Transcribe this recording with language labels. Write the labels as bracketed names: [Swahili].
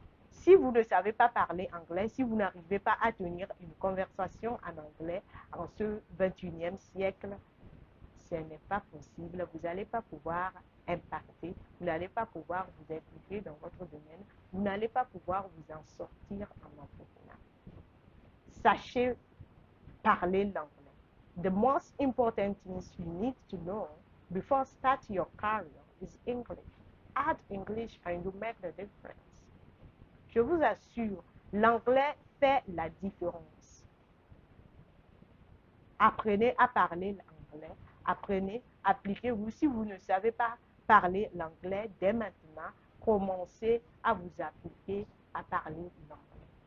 [French] Si vous ne savez pas parler anglais, si vous n'arrivez pas à tenir une conversation en anglais en ce 21e siècle, ce n'est pas possible. Vous n'allez pas pouvoir impacter, vous n'allez pas pouvoir vous impliquer dans votre domaine, vous n'allez pas pouvoir vous en sortir en entrepreneur. Sachez parler l'anglais. [English] The most important things you need to know before starting your career is English. Add English and you make the difference. [French] Je vous assure, l'anglais fait la différence. Apprenez à parler l'anglais. Apprenez, appliquez-vous. Si vous ne savez pas parler l'anglais, dès maintenant, commencez à vous appliquer à parler l'anglais.